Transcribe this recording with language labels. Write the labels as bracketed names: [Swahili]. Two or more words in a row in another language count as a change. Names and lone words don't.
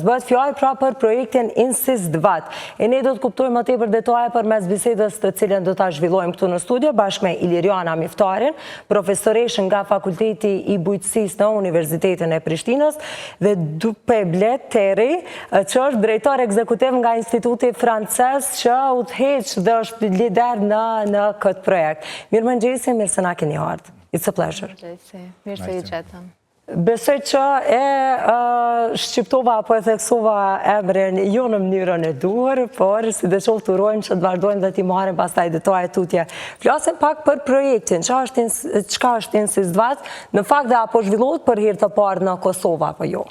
[Albanian] Bëhet fjalë pra për projektin INSIST-VAT. E ne do të kuptojmë më tepër detaje përmes bisedës të cilën do ta zhvillojmë këtu në studio bashkë me Iliriana Miftarin, profesoreshë nga Fakulteti i Bujqësisë në Universitetin e Prishtinës, dhe Dupe Bleteri, që është drejtor ekzekutiv nga Instituti Francez, që udhëheq dhe është lider në këtë projekt. Mirëmëngjesi, mirë se na keni ardhur. [English] It's a pleasure. [Albanian] Mirë se i gjetëm. Besoj që e shqiptova apo e theksova emrin jo në mënyrën e duhur, por si dhe qoftë urojmë që të vazhdojmë dhe t'i marrim pastaj detajet tutje. Flasim pak për projektin, çka është INSIST-VAT, në fakt dhe apo zhvillohet për herë të parë në Kosovë apo jo?